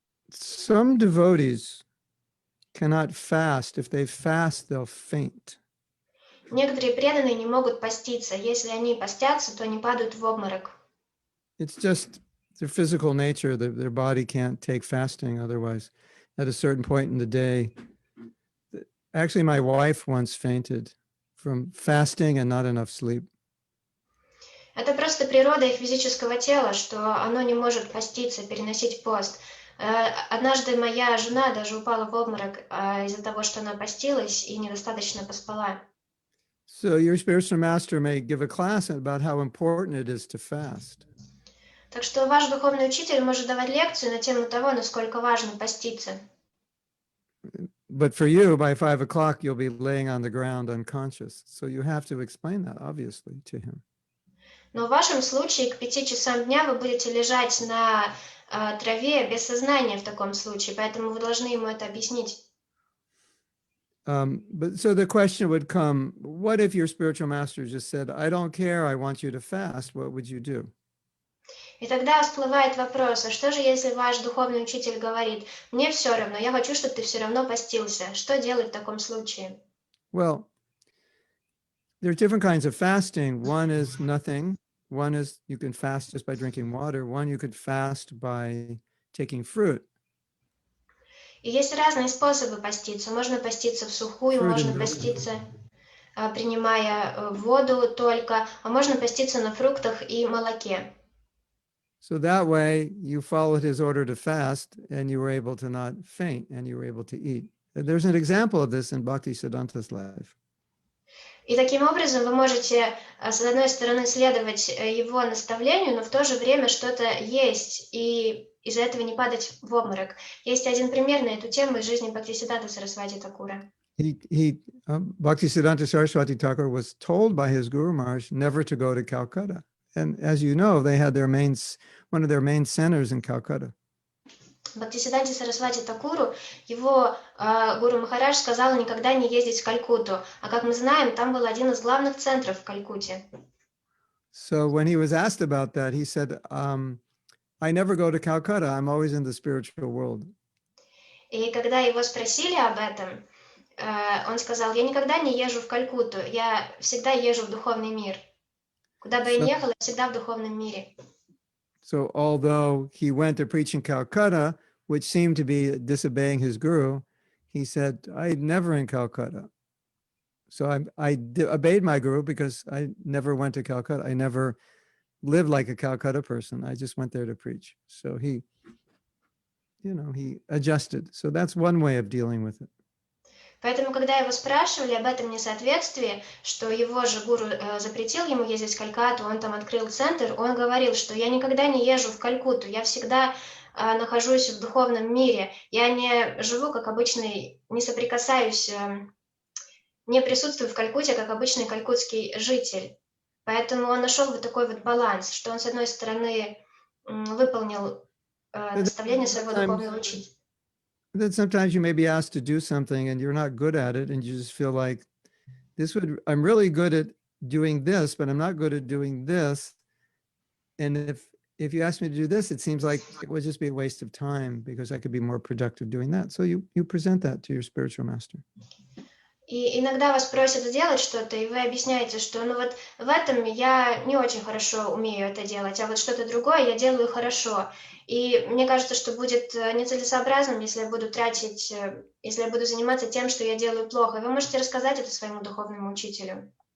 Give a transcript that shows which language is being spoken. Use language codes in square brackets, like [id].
[en] Some devotees cannot fast. If they fast, they'll faint. [ru] Некоторые преданные не могут поститься. Если они постятся, то они падают в обморок. [en] It's just their physical nature. Their body can't take fasting otherwise. At a certain point in the day, actually, my wife once fainted from fasting and not enough sleep. [ru] Это просто природа их физического тела, что оно не может поститься, переносить пост. Однажды моя жена даже упала в обморок из-за того, что она постилась и недостаточно поспала. [en] So your spiritual master may give a class about how important it is to fast. [ru] Так что ваш духовный учитель может давать лекцию на тему того, насколько важно поститься. [en] But for you, by 5 o'clock, you'll be laying on the ground unconscious. So you have to explain that, obviously, to him. [ru] Но в вашем случае к 5 часам дня вы будете лежать на траве без сознания в таком случае, поэтому вы должны ему это объяснить. [en] But so the question would come, what if your spiritual master just said, I don't care, I want you to fast, what would you do? [ru] И тогда всплывает вопрос, а что же, если ваш духовный учитель говорит, мне все равно, я хочу, чтобы ты все равно постился. Что делать в таком случае? [en] Well, there are different kinds of fasting. One is nothing. One is you can fast just by drinking water. One you could fast by taking fruit. [ru] И есть разные способы поститься. Можно поститься в сухую, [en] Fruit [ru] можно [en] and milk. [ru] поститься, принимая воду только, а можно поститься на фруктах и молоке. [en] So that way you followed his order to fast and you were able to not faint and you were able to eat. There's an example of this in Bhaktisiddhanta's life. [ru] И таким образом вы можете, с одной стороны, следовать его наставлению, но в то же время что-то есть, и из-за этого не падать в обморок. Есть один пример на эту тему из жизни Бхактисиддханты Сарасвати Thakura. [en] Bhaktisiddhanta Saraswati Thakur was told by his Guru Maharaj never to go to Calcutta. And as you know, they had one of their main centers in Calcutta. [ru] Бхактисиддханте Сарасвати Такуру его Гуру Махарадж сказал никогда не ездить в Калькутту. А как мы знаем, там был один из главных центров в Калькутте. [en] So when he was asked about that, he said, I never go to Calcutta. I'm always in the spiritual world. [ru] И когда его спросили об этом, он сказал, я никогда не езжу в Калькутту, я всегда езжу в духовный мир. Куда бы я ни ехал, я всегда в духовном мире. [en] So although he went to preach in Calcutta, which seemed to be disobeying his guru, he said, I'm never in Calcutta. So I obeyed my guru because I never went to Calcutta. I never lived like a Calcutta person. I just went there to preach. So he adjusted. So that's one way of dealing with it. [ru] Поэтому, когда его спрашивали об этом несоответствии, что его же гуру запретил ему ездить в Калькатту, он там открыл центр, он говорил, что я никогда не езжу в Калькутту, я всегда нахожусь в духовном мире, я не живу как обычный, не соприкасаюсь, не присутствую в Калькутте как обычный калькутский житель. Поэтому он нашел вот такой вот баланс, что он, с одной стороны, выполнил наставление своего духовного учителя. [en] Then sometimes you may be asked to do something and you're not good at it, and you just feel like I'm really good at doing this, but I'm not good at doing this. And if you ask me to do this, it seems like it would just be a waste of time because I could be more productive doing that. So you present that to your spiritual master. [ru] И иногда вас просят сделать что-то, и вы объясняете, что ну вот в этом я не очень хорошо умею это делать, а вот что-то другое я делаю хорошо. И мне кажется, что будет нецелесообразным, если я буду заниматься тем, что я делаю плохо. И вы можете рассказать это своему духовному учителю.